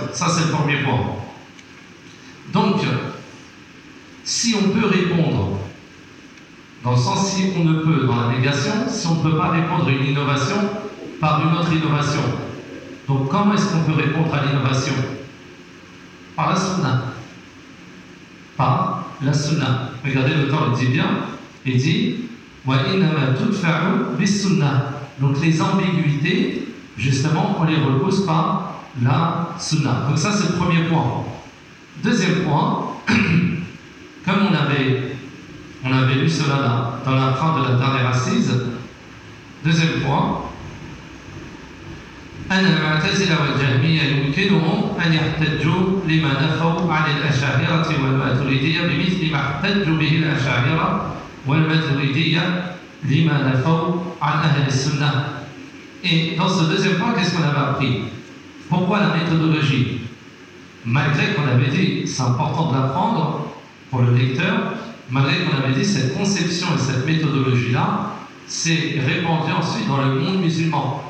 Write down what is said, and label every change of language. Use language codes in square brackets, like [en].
[fr] Ça, c'est le premier point. Donc, si on peut répondre, dans le sens si on ne peut, dans la négation, si on ne peut pas répondre à une innovation par une autre innovation, donc comment est-ce qu'on peut répondre à l'innovation ? Par la sunna. Par la sunna. Regardez, l'auteur le dit bien. Il dit [ar] وَإِنَّمَا تُدْفَعُ بِالسُنَّةِ. [fr] Donc les ambiguïtés, justement, on les repousse par la sunna. Donc ça, c'est le premier point. Deuxième point, comme on avait lu cela là, dans la fin de la dernière assise, deuxième point, [ar] أن المعتزلة والجهمية يمكنهم أن يحتجوا لما نفوا عن الأشاعرة والماتريدية بمثل ما احتجوا به الأشاعرة والماتريدية لما نفوا عن أهل السنة. [fr] Et dans ce deuxième point, qu'est-ce qu'on avait appris ? Pourquoi la méthodologie ? Malgré qu'on avait dit, c'est important de l'apprendre pour le lecteur, malgré qu'on avait dit cette conception et cette méthodologie-là, s'est répandu ensuite dans le monde musulman.